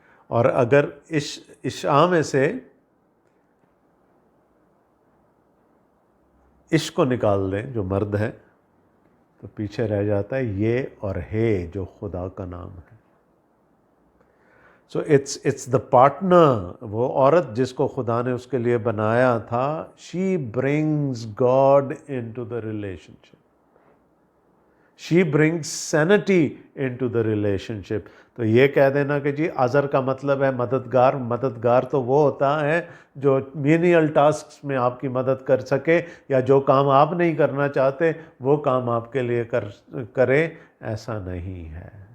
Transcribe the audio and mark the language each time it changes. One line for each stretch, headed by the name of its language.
Urdu: اور اگر اشعا میں سے اش کو نکال دیں جو مرد ہے تو پیچھے رہ جاتا ہے یہ اور ہے جو خدا کا نام ہے.
English: so it's the partner,
Urdu: وہ عورت جس کو خدا نے اس کے لیے بنایا تھا.
English: She brings God into the relationship, she brings sanity into the relationship.
Urdu: تو یہ کہہ دینا کہ جی عذر کا مطلب ہے مددگار، مددگار تو وہ ہوتا ہے جو مینیل ٹاسکس میں آپ کی مدد کر سکے، یا جو کام آپ نہیں کرنا چاہتے وہ کام آپ کے لیے کرے. ایسا نہیں ہے.